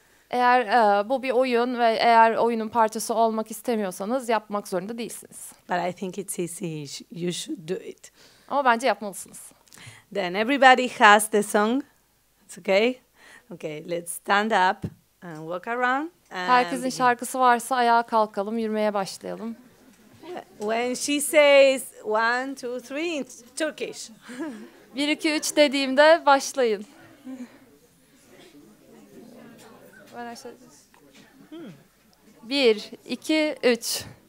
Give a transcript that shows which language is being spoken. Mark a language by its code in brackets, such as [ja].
[tr] Eğer bu bir oyun ve eğer oyunun parçası olmak istemiyorsanız yapmak zorunda değilsiniz. [en] But I think it's easy. You should do it. [tr] Ama bence yapmalısınız. [en] Then everybody has the song. It's okay. Okay, let's stand up and walk around. [tr] Herkesin şarkısı varsa ayağa kalkalım, yürümeye başlayalım. [en] When she says 1, 2, 3 in Turkish. [tr] 1, 2, 3 dediğimde başlayın. Bir, iki, üç.